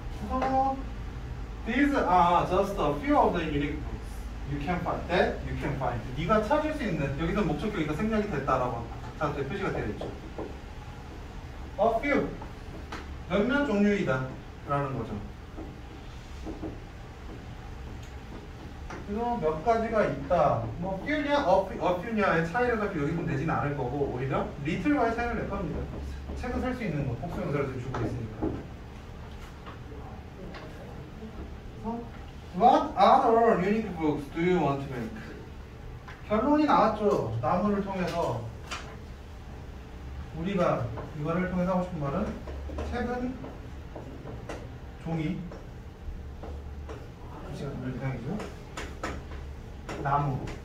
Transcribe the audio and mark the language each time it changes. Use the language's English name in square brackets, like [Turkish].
[English] 그래서 these are just a few of the unique books you can find. That you can find. [Korean] 네가 찾을 수 있는, 여기서 목적격이가 생략이 됐다라고 자체 표시가 되어 있죠. [English] A few. [Korean] 몇몇 종류이다 라는 거죠. 그래서 몇 가지가 있다. 뭐 few냐, a few냐의 차이를 여기서 내지는 않을 거고 오히려 little과의 차이를 낼 겁니다. 책을 살 수 있는 거 복수명사를 주고 있으니까. [English] What other unique books do you want to make? [Korean] 결론이 나왔죠. 나무를 통해서 우리가 이거를 통해서 하고 싶은 말은 책은 종이 몇 장이죠? 나무.